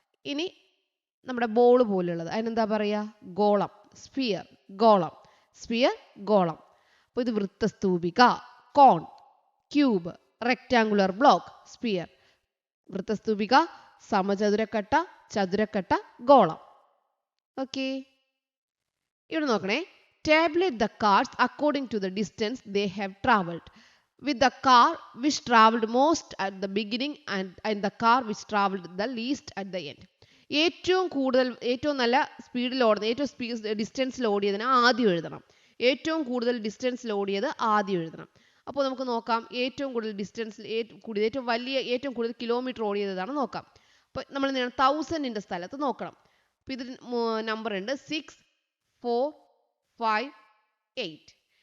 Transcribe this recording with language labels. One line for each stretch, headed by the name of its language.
Malayalam: ഇനി നമ്മുടെ ബോൾ പോലുള്ളത്, അതിനെന്താ പറയാ? ഗോളം, സ്ഫിയർ, ഗോളം. സ്ഫിയർ, ഗോളം. അപ്പോൾ ഇത് വൃത്തസ്തൂപിക, കോൺ, ക്യൂബ്, റെക്റ്റാങ്കുലർ ബ്ലോക്ക്, സ്ഫിയർ. വൃത്തസ്തൂപിക, സമചതുരക്കട്ട, ചതുരക്കട്ട, ഗോളം. ഓക്കെ, ഇവിടെ നോക്കണേ.
English: Tabulate the cars according to the distance they have traveled, with the car which traveled most at the beginning and the car which traveled the least at the end.
Malayalam: ഏറ്റവും നല്ല സ്പീഡിൽ ഓടുന്നത്, ഏറ്റവും ഡിസ്റ്റൻസിൽ ഓടിയതിന് ആദ്യം എഴുതണം. ഏറ്റവും കൂടുതൽ ഡിസ്റ്റൻസിൽ ഓടിയത് ആദ്യം എഴുതണം. അപ്പോൾ നമുക്ക് നോക്കാം. ഏറ്റവും കൂടുതൽ ഡിസ്റ്റൻസിൽ ഏറ്റവും കൂടുതൽ കിലോമീറ്റർ ഓടിയതാണ് നോക്കാം. അപ്പോൾ നമ്മൾ 1000ന്റെ സ്ഥലത്ത് നോക്കണം. അപ്പോൾ ഇതിൽ നമ്പർ ഉണ്ട് 6 4 5 8.